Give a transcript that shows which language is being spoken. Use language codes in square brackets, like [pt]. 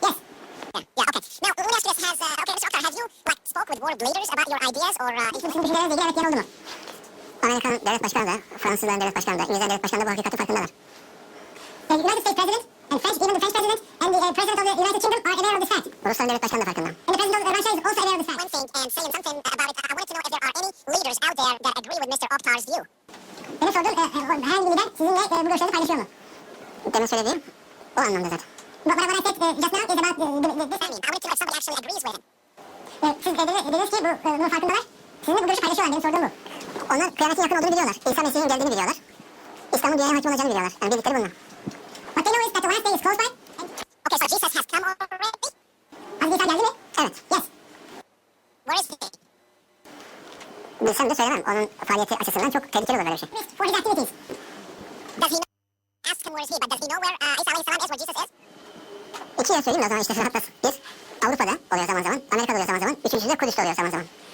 [en] Oktar, have you, spoke with world leaders about your ideas or... [tr] Sizin düşüncelerinizle ilgili evet diyen oldu mu? Amerikan devlet başkanı da, Fransızların devlet başkanı da, İngilizlerin devlet başkanı da bu hakikati farkındalar. [en] The United States President and even the French President and the President of the United Kingdom are aware of this fact. [tr] Rusların devlet başkanı da farkında. [en] And the President of Russia is also aware of this fact. One thing and saying something about it, I wanted to know if there are any leaders out there that agree with Mr. Oktar's view. [tr] Benim sorduğum herhangi bir lider sizinle bu görüşleri paylaşıyor mu? Demin söylediğim o anlamda zaten. [en] What I said just now is about this. I wanted to know if somebody actually agrees with him. [tr] Siz dediniz ki bunun farkındalar. Sizinle bu görüşü paylaşıyorlar. Benim sorduğum bu. Onlar kıyametin yakın olduğunu biliyorlar. İsa Mesih'in geldiğini biliyorlar. İslam'ın dünyaya hakim olacağını biliyorlar. Yani bildikleri bunlar. [en] What they know is that the last day is close by. Okay, so Jesus has come already? [tr] Hazreti İsa geldi mi? Evet. [en] Yes. Where is he? [tr] Bilsem de söylemem. Onun faaliyeti açısından çok tehlikeli olur böyle bir şey. [en] For his activities. Does he know? Ask him where is he, but does he know where İsa Aleyhisselam is, where Jesus is? [tr] İki yer söyleyeyim de o zaman işte hatta bir Avrupa'da oluyor zaman zaman, Amerika'da oluyor zaman zaman, üçüncüsü de Kudüs'te oluyor zaman zaman.